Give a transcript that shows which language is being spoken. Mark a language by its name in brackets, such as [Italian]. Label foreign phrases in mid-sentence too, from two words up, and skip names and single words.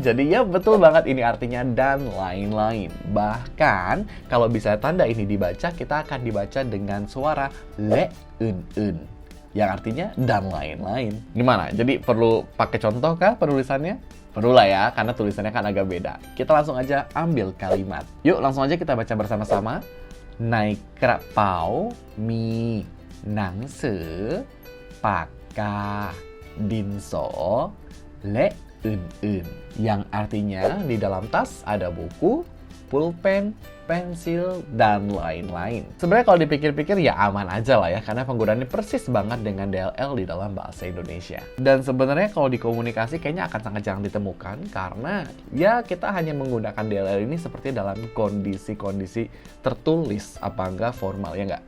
[Indonesian] Jadi ya betul banget ini artinya dan lain-lain. Bahkan kalau bisa tanda ini dibaca, kita akan dibaca dengan suara le un yang artinya dan lain-lain. Gimana? Jadi perlu pakai contoh kah penulisannya? Perlu lah ya, karena tulisannya kan agak beda. Kita langsung aja ambil kalimat. Yuk, langsung aja kita baca bersama-sama. [Thai] ในกระเป๋ามีหนังสือปากกาดินสอและอื่นๆ [Indonesian] yang artinya di dalam tas ada buku, pulpen, pensil, dan lain-lain. Sebenarnya kalau dipikir-pikir ya aman aja lah ya, karena penggunaannya persis banget dengan DLL di dalam bahasa Indonesia. Dan sebenarnya kalau di komunikasi kayaknya akan sangat jarang ditemukan, karena ya kita hanya menggunakan DLL ini seperti dalam kondisi-kondisi tertulis, apa enggak formal ya enggak.